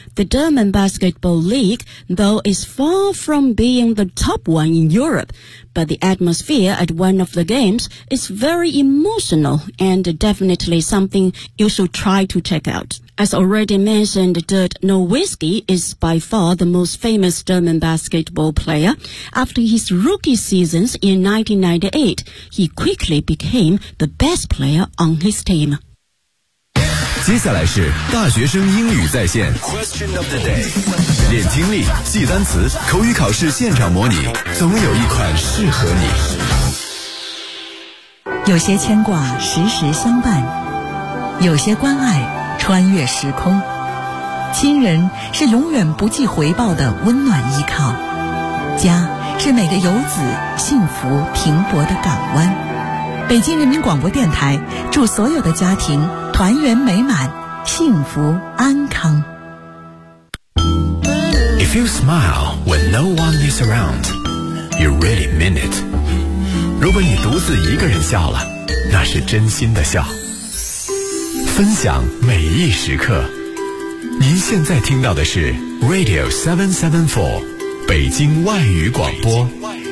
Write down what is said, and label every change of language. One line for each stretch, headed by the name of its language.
English: The German Basketball League, though, is far from being the top one in Europe, but the atmosphere at one of the games is very emotional and definitely something you should try to check out. As already mentioned, Dirk Nowitzki is by far the most famous German basketball player. After his rookie seasons in 1998, he quickly became the best player on his team.
Chinese: 接下来是大学生英语在线
English: Question of the day.
Chinese: 练听力，记单词，口语考试现场模拟，总有一款适合你。有些牵挂时时相伴，有些关爱穿越时空，亲人是永远不计回报的温暖依靠，家是每个游子幸福停泊的港湾。北京人民广播电台祝所有的家庭团圆美满，幸福安康。
English: If you smile when no one is around, you really mean it.
Chinese: 如果你独自一个人笑了，那是真心的笑。分享每一时刻您现在听到的是 Radio 774北京外语广播北京外语广播